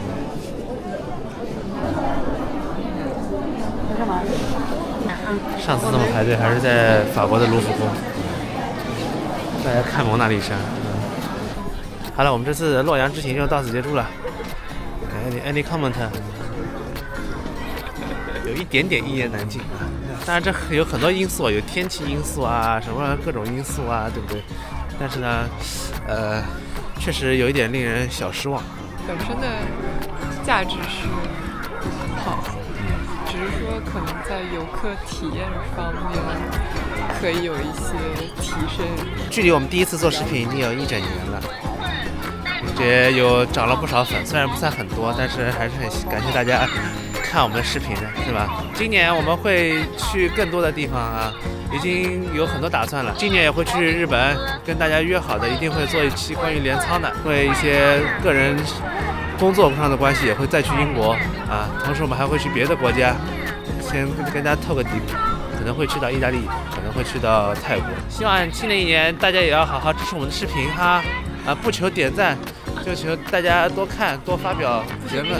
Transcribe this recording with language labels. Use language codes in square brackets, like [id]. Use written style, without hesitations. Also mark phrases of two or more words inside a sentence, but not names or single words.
[zh] 上次這麼排隊還是在法國的盧浮宮，大家看蒙娜麗莎。好了，我們這次洛陽之行就到此結束了。 [en] Any comment？ [zh] 有一點點一言難盡。當然這有很多因素，有天氣因素啊，什麼各種因素啊，對不對？但是呢，確實有一點令人小失望。本身的價值是好，只是說可能在遊客體驗方面可以有一些提升。距離我們第一次做視頻已經有1整年了，也有漲了不少粉，雖然不算很多，但是還是很感謝大家看我們的視頻的，是吧？今年我們會去更多的地方啊，已經有很多打算了。今年也會去日本，跟大家約好的，一定會做一期關於鐮倉的。因為一些個人工作上的關係，也會再去英國啊。同時我們還會去別的國家，先跟大家透個底，可能會去到意大利，可能會去到泰國。希望新的一年大家也要好好支持我們的視頻哈，不求點讚，就求大家多看多發表言論。